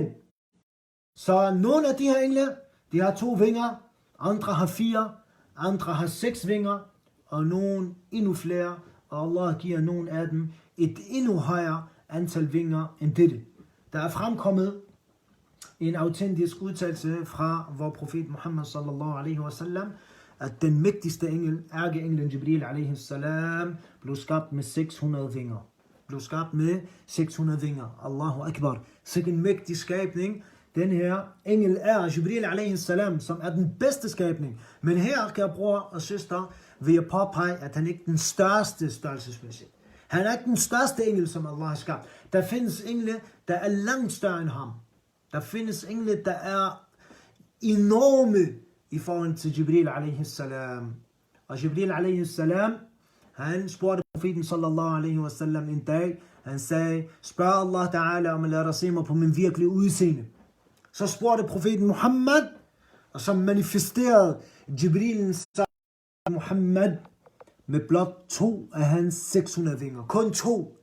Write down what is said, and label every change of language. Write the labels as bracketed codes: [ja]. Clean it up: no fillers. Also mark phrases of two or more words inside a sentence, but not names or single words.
[da] Så nogle af de her engle, de har 2 vinger, andre har 4, andre har 6 vinger, og nogle endnu flere, og Allah giver nogle af dem et endnu højere antal vinger end dette. Der er fremkommet en autentisk udtalelse fra vor profet Muhammad [ar] صلى الله عليه وسلم, [da] at den mægtigste engel, ærkeenglen Jibril [ar] عليه السلام, [da] blev skabt med 600 vinger. Blev skabt med 600 vinger. [ar] الله أكبر. [da] Så en mægtig skabning. Den her engel er Jibril [ar] عليه السلام, [da] som er den bedste skabning. Men her, kære bror og søster, vil jeg påpege, at han ikke er den største størrelsesmæssigt. Han er ikke den største engel, som Allah har skabt. Der findes engle, der er langt større end ham. Der findes engle, der er enorme i forhold til Jibril [ar] عليه السلام. [da] Og Jibril [ar] عليه السلام, [da] han spurgte profeten [ar] صلى الله عليه وسلم [da] en dag. Han sagde, spørg [ar] الله تعالى [da] om at lade dig se mig på min virkelige udseende. Så spurgte profeten Muhammad, og så manifesterede Jibril Muhammad med blot 2 af hans 600 vinger. Kun 2.